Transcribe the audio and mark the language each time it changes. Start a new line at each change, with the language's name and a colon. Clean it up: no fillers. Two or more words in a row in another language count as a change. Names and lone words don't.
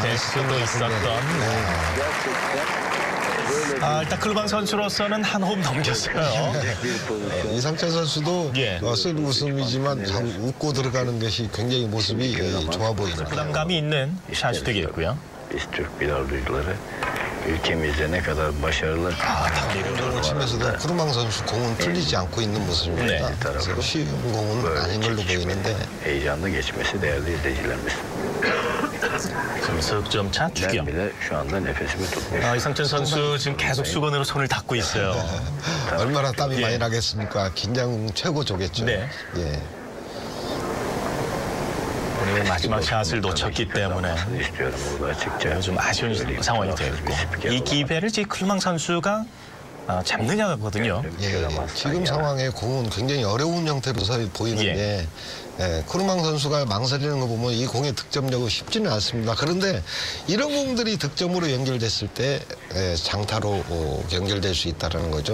Korean: 않았을 수도 것 있었던. 같은데. 일단 클루방 선수로서는 한 홈 넘겼어요. 이상찬 선수도 예. 쓸 웃음이지만 참 웃고 들어가는 것이 굉장히 모습이 좋아 보입니다. 부담감이 있는 샷이 되겠고요.
Turkish: biz Türk bilardocuları ülkemizde ne kadar başarılı
Korean: 공을 치면서도 쿠르망 선수 공은 풀리지 않고 있는 모습입니다. 네. 그래서 쉬운 공은 아닌 걸로 보이는데
Turkish: heyecanlı geçmesi değerli izleyicilerimiz.
Korean: 석점차
Turkish: Ben
Korean: 추격.
Turkish: bile şu anda nefesimi tutmuyorum.
Korean: 이상춘 선수 지금 계속 수건으로 손을 닦고 있어요. 얼마나 땀이 예. 많이 나겠습니까? 긴장 최고조겠죠. 네. 예. 오늘 마지막 샷을 놓쳤기 때문에
Turkish: istiyorum burada açıkça.
Korean: 좀 아쉬운 상황이 되었고 이 기회를 지금 클루망 선수가 잡느냐거든요. 예, 지금 상황에 공은 굉장히 어려운 형태로 보이는데 쿠르망 선수가 망설이는 거 보면 이 공의 득점력은 쉽지는 않습니다. 그런데 이런 공들이 득점으로 연결됐을 때 장타로 연결될 수 있다는 거죠.